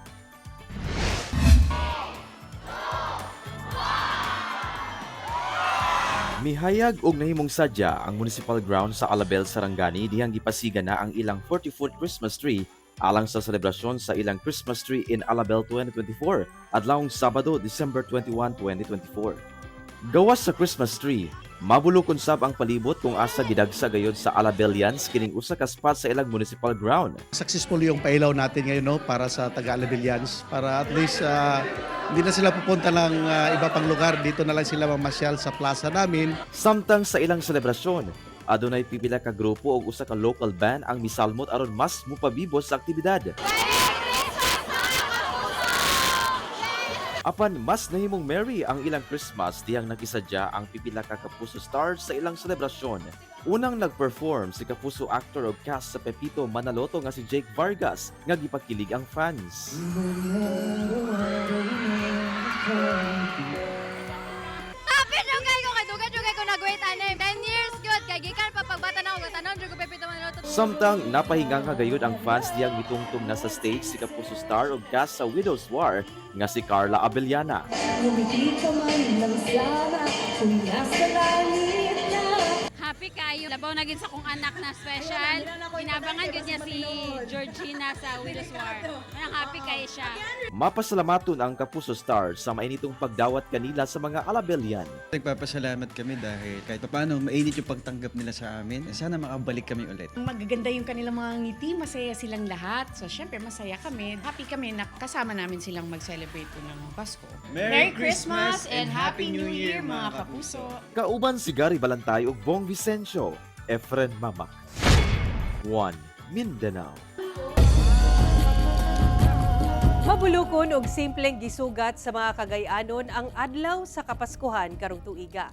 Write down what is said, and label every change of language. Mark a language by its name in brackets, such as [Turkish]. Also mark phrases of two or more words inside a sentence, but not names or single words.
[Cebuano] Mihayag og nahimong sadya ang [English] municipal ground [Cebuano] sa Alabel, Sarangani dihang gipasiga na ang ilang [English] 40-foot Christmas tree [Cebuano] alang sa selebrasyon sa ilang [English] Christmas tree in Alabel 2024 [Cebuano] adlawng Sabado, December 21, 2024. Gawas sa [English] Christmas tree, [Cebuano] mabulokon sab ang palibot kung asa gidagsa gayud sa Alabelians kining usa ka spot sa ilang [English] municipal ground. [Filipino] Successful yung pailaw natin ngayon para sa taga-Alabelians para at least hindi na sila pupunta ng iba pang lugar, dito na lang sila mamasyal sa plaza namin. [Cebuano] Samtang sa ilang selebrasyon, adunay pipila ka grupo o usa ka [English] local band [Cebuano] ang misalmot aron mas mupabibos sa aktibidad. Apan mas nahimong merry ang ilang Christmas diyang nakisadya ang pipila ka Kapuso Stars sa ilang selebrasyon. Unang nag-perform si Kapuso actor o cast sa Pepito Manaloto nga si Jake Vargas nga gipakilig ang fans. Happy Jugay ko kay Dugay ko nag-wait anim. 10 [English] years good [Cebuano] kay gikan pa pagbata na og tanan jud ko Pepito Manaloto. Samtang napahingang kagayod ang fans diyang mitungtong na sa stage si Kapuso Star o cast sa Widow's War nga si Carla Abellana. Happy kayo. Labaw na gid sa kong anak na special. Inabangan gid niya si Georgina sa Widow's War. Manang happy kayo siya. Mapasalamaton ang Kapuso Star sa mainitong pagdawat kanila sa mga Alabelian. [Filipino] Nagpapasalamat kami dahil kahit paano mainit yung pagtanggap nila sa amin. Sana makabalik kami ulit. Magaganda yung kanilang mga ngiti, masaya silang lahat. So syempre masaya kami. Happy kami na kasama namin silang mag-celebrate po ng Pasko. [English] Merry Christmas and Happy New Year [Filipino] mga kapuso! [Cebuano] Kauban si Gary Balantay ug Bong Vicencio, Efren Mamak. 1 Mindanao. Mabulukon og simpleng gisugat sa mga Cagayanon ang adlaw sa Kapaskuhan karong tuiga.